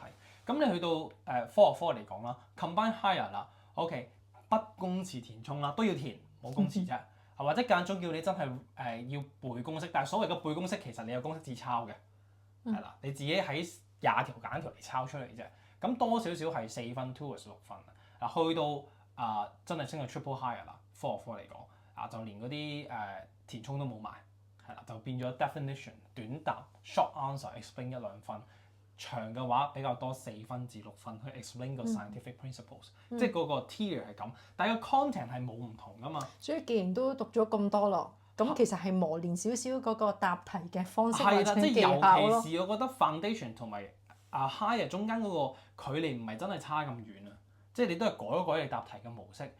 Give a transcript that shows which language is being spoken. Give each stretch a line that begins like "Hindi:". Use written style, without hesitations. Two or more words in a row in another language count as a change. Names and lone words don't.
Cantonese: 咁你去到科學科嚟講啦 ，
English: combine higher
Cantonese: 啦 ，OK， 不公詞填充啦，都要填，冇公詞啫。或者間中叫你真係要背公式，但係所謂嘅背公式其實你有公式紙抄嘅，係啦，你自己喺20條揀條嚟抄出嚟啫。咁多少少係4分 towards 6分。去到真係升到
English: triple higher
Cantonese: 啦，科學科嚟講就連嗰啲填充都冇埋，係啦，就變咗 definition 短答
English: short answer explain
Cantonese: 1-2 分。長嘅話比較多4分至6分去 explain 個
English: scientific principles，
Cantonese: 即係嗰個 tier 係咁，但係個 content 係冇唔同噶嘛。所以既然都讀咗咁多咯，咁其實係磨練少少嗰個答題嘅方式或者技巧咯。尤其是我覺得 foundation 同埋higher 中間嗰個距離唔係真係差咁遠啊，即係你都係改一改你答題嘅模式。